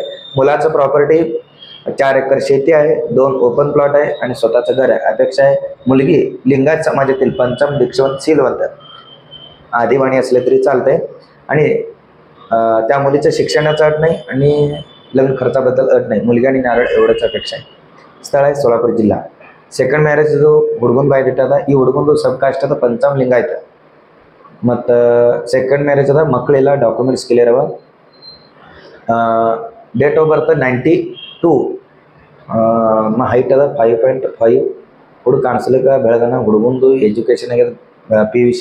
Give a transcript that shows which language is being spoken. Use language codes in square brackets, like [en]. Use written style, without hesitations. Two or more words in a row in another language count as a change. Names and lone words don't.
[mr] मुलाचं प्रॉपर्टी 4 एकर शेती आहे, 2 [en] open plot [mr] आहे आणि स्वतःचं घर आहे. अपेक्षा आहे मुलगी लिंगायत समाजातील पंचम दीक्षवंत शीलवंत, आदिवाणी असले तरी चालते आणि त्या मुलीचं शिक्षणाचं अट नाही आणि लग्न खर्चाबद्दल अट नाही. मुलगी आणि नारळ एवढंच अपेक्षा आहे. ಸ್ಥಳ आहे सोलापूर जिल्हा. [en] second marriage [kn] ಇದು ಹುಡುಗನ ಬಯೋಡೇಟಾ ಅದ. ಈ ಹುಡುಗಂದು [en] sub caste [kn] ಅದ पंचम लिंगायत ಮತ್ತು [en] second marriage [kn] ಅದ. ಮಕ್ಕಳಿಲ್ಲ, [en] documents clear [kn] ಅವ. [en] date of birth [kn] 92, ಹೈಟ್ ಅದ 5.5, ಹುಡುಗ ಕಾಣಿಸ್ಲಿಕ್ಕೆ ಬೆಳಗನ. ಹುಡುಗಂದು ಎಜುಕೇಷನ್ ಆಗ್ಯದ PUC.